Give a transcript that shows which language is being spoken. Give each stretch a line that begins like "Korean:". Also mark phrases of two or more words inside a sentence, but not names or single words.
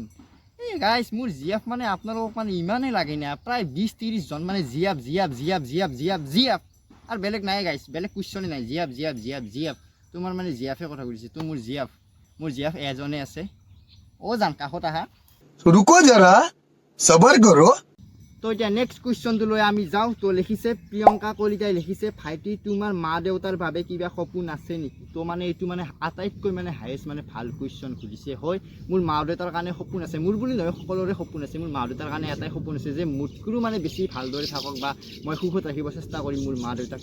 Assamese: এই গাইছ, মোৰ জিএফ মানে আপোনালোকক মানে ইমানেই লাগে না, প্ৰায় 20-30জন মানে জিএফ আৰু বেলেগ নাই গাইছ, বেলেগ কুৱেশ্যনে নাই। জিএফ তোমাৰ মানে জিএফে কথা সুধিছে। তো মোৰ জিএফ এজনে আছে। অ' জান কাষত আহা,
Hindi: रुको जरा सबर करो।
Assamese: তো এতিয়া নেক্সট কুৱেশ্যনটো লৈ আমি যাওঁ। তো লিখিছে প্ৰিয়ংকা কলিতাই লিখিছে, ভাইটি তোমাৰ মা দেউতাৰ বাবে কিবা সপোন আছে নেকি? তো মানে এইটো মানে আটাইতকৈ মানে হায়েষ্ট মানে ভাল কুৱেশ্যন সুধিছে। হয়, মোৰ মা দেউতাৰ কাৰণে সপোন আছে, মোৰ বুলি নহয় সকলোৰে সপোন আছে। মোৰ মা দেউতাৰ কাৰণে এটাই সপোন আছে যে মোতকৈও মানে বেছি ভালদৰে থাকক বা মই সুখত ৰাখিব চেষ্টা কৰিম মোৰ মা দেউতাক।